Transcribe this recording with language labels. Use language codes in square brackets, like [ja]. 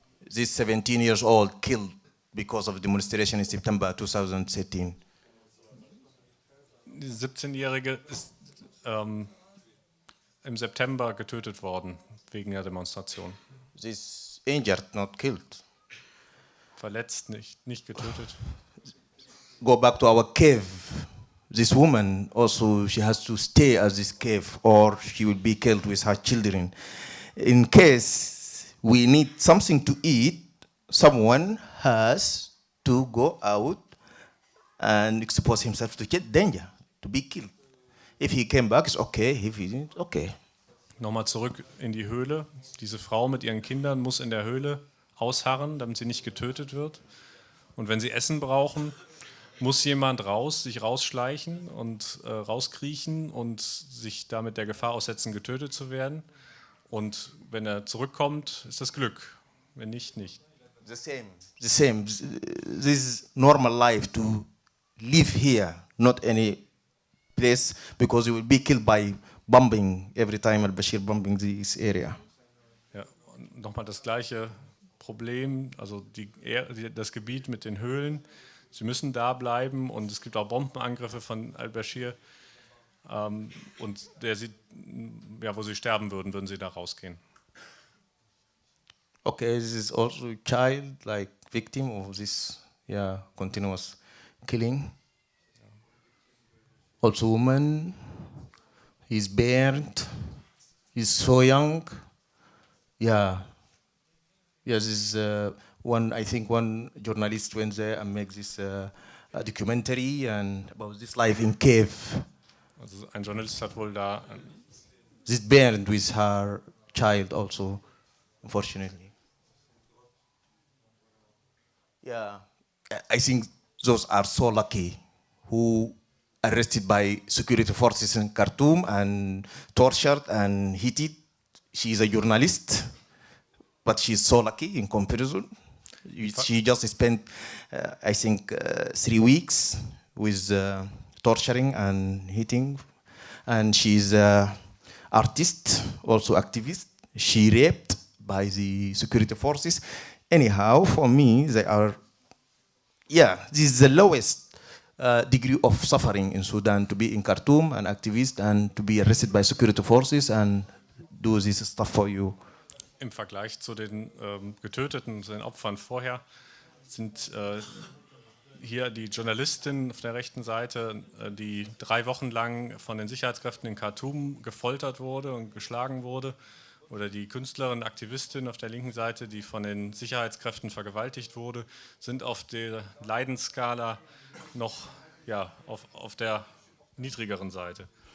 [en] This 17 years old killed because of demonstration in September 2013. [de] Die 17-Jährige ist im September getötet worden wegen der Demonstration. [en] This injured, not killed. [de] Verletzt, nicht getötet. [en] Go back to our cave. This woman also, she has to stay at this cave or she will be killed with her children. In case we need something to eat, someone has to go out and expose himself to danger, to be killed. If he came back, it's okay. If he didn't, okay. [de] Nochmal zurück in die Höhle. Diese Frau mit ihren Kindern muss in der Höhle ausharren, damit sie nicht getötet wird. Und wenn sie Essen brauchen, muss jemand sich rausschleichen und rauskriechen und sich damit der Gefahr aussetzen, getötet zu werden. Und wenn er zurückkommt, ist das Glück. Wenn nicht, nicht. [en] The same. This is normal life to live here, not any place, because you will be killed by bombing every time al-Bashir bombing this area. [de] Ja, und nochmal das gleiche Problem, also das Gebiet mit den Höhlen. Sie müssen da bleiben und es gibt auch Bombenangriffe von al-Bashir. Und wo sie sterben würden sie da rausgehen. [en] Okay, this is also a child, like victim of this, continuous killing. Also woman, he's burned, he's so young. This is one journalist went there and makes this documentary and about this life in cave. [de] Also ein Journalist hat wohl da... [en] This burned with her child also, unfortunately. Yeah, I think those are so lucky who arrested by security forces in Khartoum and tortured and heated. She's a journalist, but she's so lucky in comparison. She just spent, 3 weeks with torturing and hitting. And she's an artist, also activist. She raped by the security forces. Anyhow, for me, they are, this is the lowest degree of suffering in Sudan, to be in Khartoum, an activist, and to be arrested by security forces and do this stuff for you. [de] Im Vergleich zu den Getöteten, zu den Opfern vorher, sind hier die Journalistin auf der rechten Seite, die 3 Wochen lang von den Sicherheitskräften in Khartoum gefoltert wurde und geschlagen wurde. Oder die Künstlerin, Aktivistin auf der linken Seite, die von den Sicherheitskräften vergewaltigt wurde, sind auf der Leidensskala noch auf der niedrigeren Seite.